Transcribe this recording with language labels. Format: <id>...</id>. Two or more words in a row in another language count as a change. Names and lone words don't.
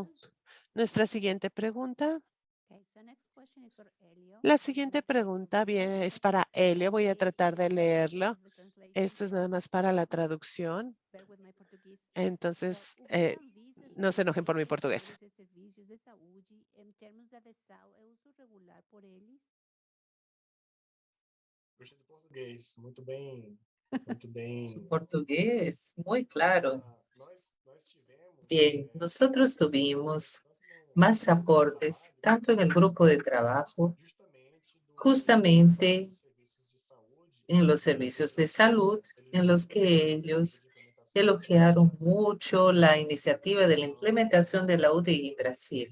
<es>Nuestra siguiente pregunta. La siguiente pregunta es para Elio. Voy a tratar de leerlo. Esto es nada más para la traducción. Entonces, no se enojen por mi portugués.</es> <pt>Gostei do português, muito bem, muito bem.</pt> <es>Su portugués, muy claro.</es> <pt>Nós tivemos</pt> <es>Bien, nosotros tuvimos más aportes, tanto en el grupo de trabajo, justamente en los servicios de salud, en los que ellos elogiaron mucho la iniciativa de la implementación de la UDI Brasil.</es>